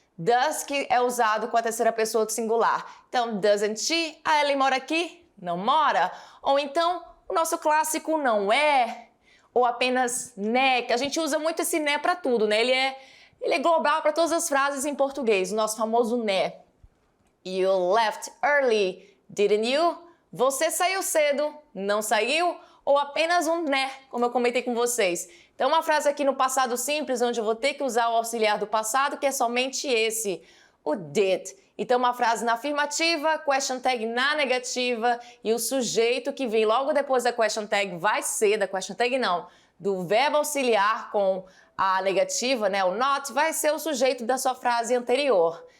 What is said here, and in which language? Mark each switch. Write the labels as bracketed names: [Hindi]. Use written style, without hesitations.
[Portuguese] Does que é usado com a terceira pessoa do singular. Então, [English] doesn't she? [Portuguese] A Ellen mora aqui? Não mora? Ou então, o nosso clássico não é, ou apenas né, que a gente usa muito esse né para tudo, né? Ele é global para todas as frases em português, o nosso famoso né. [English] You left early, didn't you? [Portuguese] Você saiu cedo, não saiu? Ou apenas um né, como eu comentei com vocês. Então, uma frase aqui no passado simples, onde eu vou ter que usar o auxiliar do passado, que é somente esse, o did. Então, uma frase na afirmativa, question tag na negativa e o sujeito que vem logo depois da question tag vai ser, da question tag não, do verbo auxiliar com a negativa, né, o not, vai ser o sujeito da sua frase anterior.